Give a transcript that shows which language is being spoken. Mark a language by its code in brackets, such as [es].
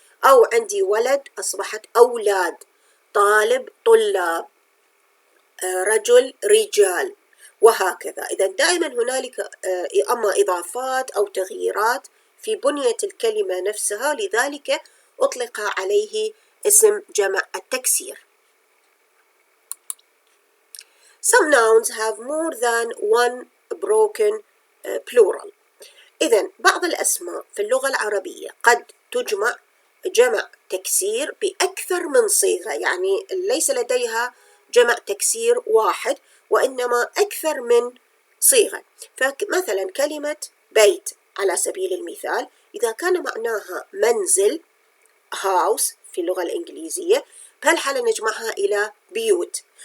[ar] أو عندي ولد أصبحت أولاد، طالب طلاب، رجل رجال، وهكذا. إذا دائما هنالك أما إضافات أو تغييرات في بنية الكلمة نفسها، لذلك أطلق عليه اسم جمع التكسير. [en] Some nouns have more than one broken plural. [ar] إذن بعض الأسماء في اللغة العربية قد تجمع جمع تكسير بأكثر من صيغة، يعني ليس لديها جمع تكسير واحد وإنما أكثر من صيغة. فمثلا كلمة بيت على سبيل المثال إذا كان معناها منزل house في اللغة الإنجليزية، بهالحالة نجمعها إلى بيوت.